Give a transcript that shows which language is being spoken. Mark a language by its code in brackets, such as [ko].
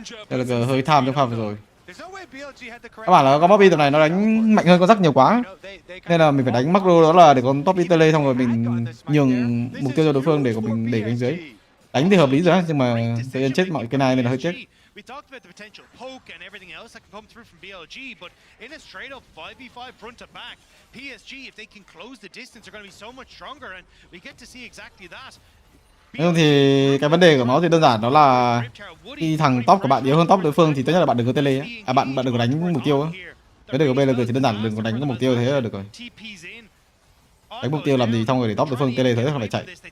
[vi] BLG hơi tham trong pha vừa rồi. Các bạn là con Bobby tầm này nó đánh mạnh hơn con rắc nhiều quá, nên là mình phải đánh macro, đó là để con top tele xong rồi mình nhường mục tiêu cho đối phương để của mình để cánh dưới. Đánh thì hợp lý rồi á, nhưng mà tự nhiên chết mọi cái này nên là hơi tiếc. [en] We talked about the potential poke and everything else that can come through from BLG, but in a straight up 5v5 front to back, PSG, if they can close the distance, are going to be so much stronger, and we get to see exactly that. [vi] Nhưng thì cái vấn đề của nó thì đơn giản, đó là khi thằng top của bạn yếu hơn top đối phương thì tốt nhất là bạn đừng có tele á, bạn đừng có đánh mục tiêu á. Vấn đề của BLG thì đơn giản, đừng có đánh cái mục tiêu, thế là được rồi. Đánh mục tiêu làm gì xong rồi để top đối phương tele thế không phải chạy.